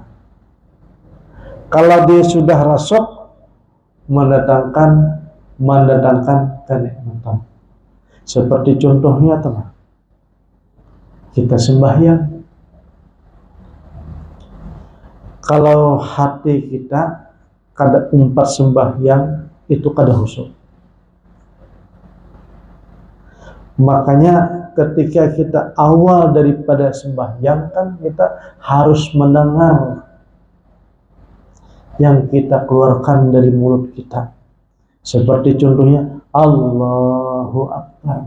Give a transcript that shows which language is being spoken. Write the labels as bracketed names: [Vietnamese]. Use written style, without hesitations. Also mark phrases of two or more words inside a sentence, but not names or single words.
[Indonesian] Kalau dia sudah rasuk, mendatangkan kenikmatan. Seperti contohnya teman, kita sembahyang. Kalau hati kita kada umpat sembahyang itu kada khusyuk. Makanya ketika kita awal daripada sembahyang kan kita harus mendengar yang kita keluarkan dari mulut kita. Seperti contohnya [Arabic] الله أكبر.